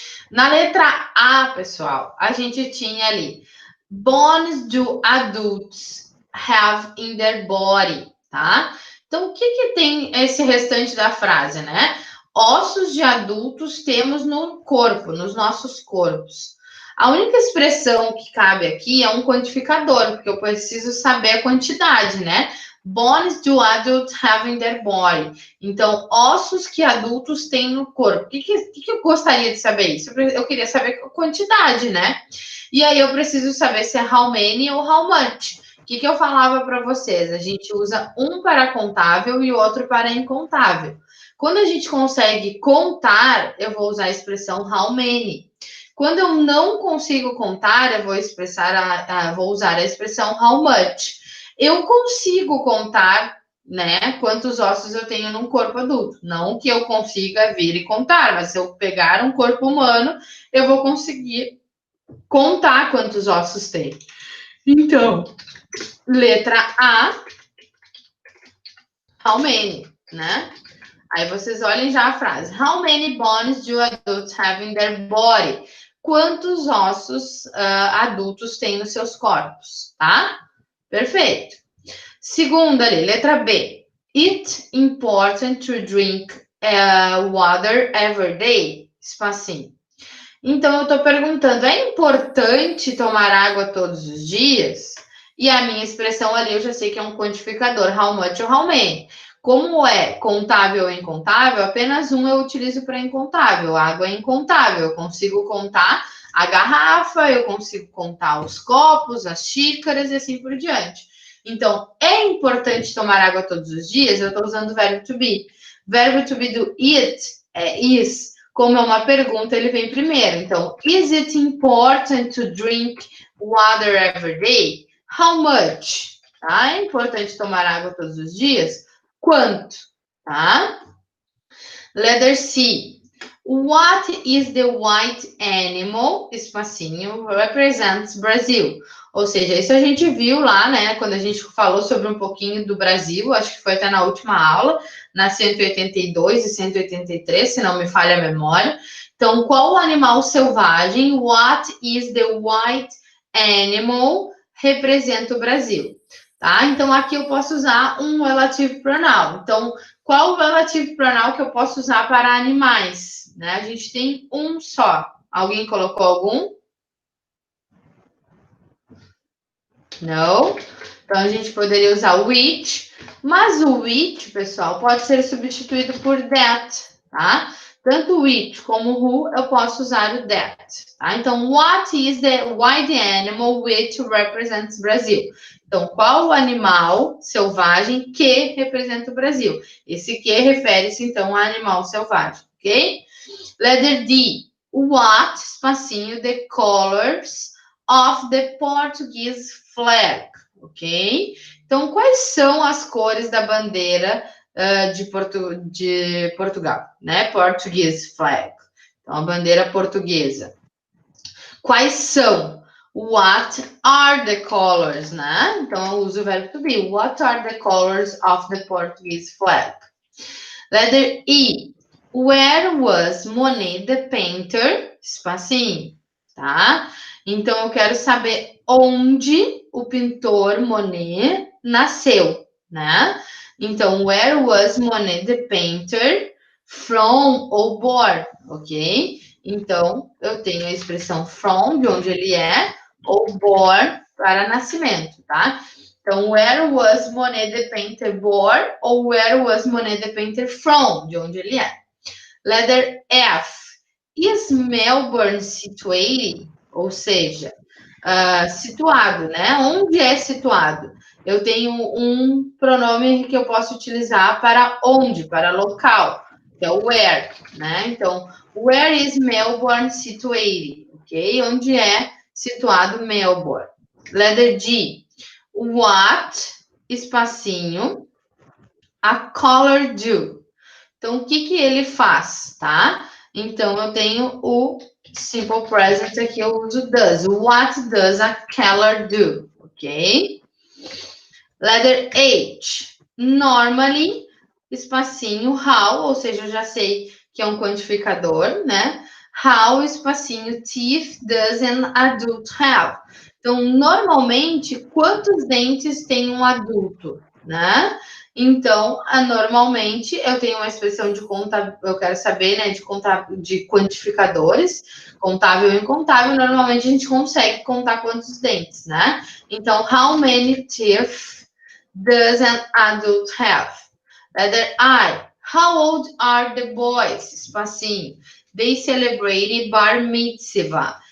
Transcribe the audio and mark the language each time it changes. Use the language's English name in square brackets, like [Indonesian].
[Portuguese] Na letra A, pessoal, a gente tinha ali [English] bones do adults have in their body, [Portuguese] tá? Então, o que tem esse restante da frase, né? Ossos de adultos temos no corpo, nos nossos corpos. A única expressão que cabe aqui é um quantificador, porque eu preciso saber a quantidade, né? [English] Bones do adults have in their body. [Portuguese] Então, ossos que adultos têm no corpo. O que eu gostaria de saber isso? Eu queria saber a quantidade, né? E aí eu preciso saber se é [English] how many [Portuguese] ou [English] how much. [Portuguese] O que eu falava para vocês? A gente usa um para contável e o outro para incontável. Quando a gente consegue contar, eu vou usar a expressão [English] how many. [Portuguese] Quando eu não consigo contar, eu vou usar a expressão [English] how much. [Portuguese] Eu consigo contar, né, quantos ossos eu tenho num corpo adulto. Não que eu consiga vir e contar, mas se eu pegar um corpo humano, eu vou conseguir contar quantos ossos tem. Então, letra A, [English] how many, [Portuguese] né? Aí vocês olhem já a frase. [English] How many bones do adults have in their body? [Portuguese] Quantos ossos adultos têm nos seus corpos, tá? Perfeito. Segunda ali, letra B. [English] It's important to drink water every day? [Portuguese] Espacinho. Então, eu estou perguntando, é importante tomar água todos os dias? E a minha expressão ali, eu já sei que é um quantificador, [English] how much [Portuguese] ou [English] how many. [Portuguese] Como é contável ou incontável, apenas um eu utilizo para incontável. A água é incontável, eu consigo contar a garrafa, eu consigo contar os copos, as xícaras e assim por diante. Então, é importante tomar água todos os dias? Eu estou usando o verbo to be. Verbo to be do it é is. Como é uma pergunta, ele vem primeiro. [English] Então, is it important to drink water every day? How much? Tá? [Portuguese] É importante tomar água todos os dias? Quanto? Tá? [English] Letter C. What is the white animal, espacinho, represents Brazil? [Portuguese] Ou seja, isso a gente viu lá, né, quando a gente falou sobre um pouquinho do Brasil, acho que foi até na última aula, na 182 e 183, se não me falha a memória. Então, qual o animal selvagem, [English] what is the white animal, [Portuguese] representa o Brasil? Tá? Então, aqui eu posso usar um relative pronoun. Então, qual o relative pronoun que eu posso usar para animais? Né? A gente tem um só. Alguém colocou algum? Não? Então, a gente poderia usar which, mas o which, pessoal, pode ser substituído por that, tá? Tanto which como who, eu posso usar o that, tá? [English] Então, why the animal which represents Brazil? [Portuguese] Então, qual o animal selvagem que representa o Brasil? Esse que refere-se, então, a animal selvagem, ok? [English] Letter D. What, espacinho, the colors of the Portuguese flag, ok? [Portuguese] Então, quais são as cores da bandeira de Portugal, né? [English] Portuguese flag. [Portuguese] Então, a bandeira portuguesa. Quais são? [English] What are the colors, né? [Portuguese] Então, eu uso o verbo to be. [English] What are the colors of the Portuguese flag? Letter E. Where was Monet the painter? [Portuguese] Espacinho, tá? Então, eu quero saber onde o pintor Monet nasceu, né? [English] Então, where was Monet the painter from ou born, ok? [Portuguese] Então, eu tenho a expressão from, de onde ele é, ou born, para nascimento, tá? [English] Então, where was Monet the painter born? Ou where was Monet the painter from? [Portuguese] De onde ele é. [English] Letter F. Is Melbourne situated? [Portuguese] Ou seja, situado, né? Onde é situado? Eu tenho um pronome que eu posso utilizar para onde, para local, que é o where, né? [English] Então, where is Melbourne situated? Ok? [Portuguese] Onde é situado Melbourne? [English] Letter G. What, espacinho, a color do. [Portuguese] Então, o que ele faz, tá? Então, eu tenho o simple present aqui, eu uso does. [English] What does a color do? Ok? Letter H. Normally, [Portuguese] espacinho, how, ou seja, eu já sei que é um quantificador, né? [English] How, espacinho, teeth does an adult have? [Portuguese] Então, normalmente, quantos dentes tem um adulto, né? Então, normalmente, eu tenho uma expressão de conta, eu quero saber, né, de quantificadores, contável e incontável, normalmente a gente consegue contar quantos dentes, né? [English] Então, how many teeth does an adult have? Letter I. How old are the boys? Espacinho. They celebrated bar mitzvah.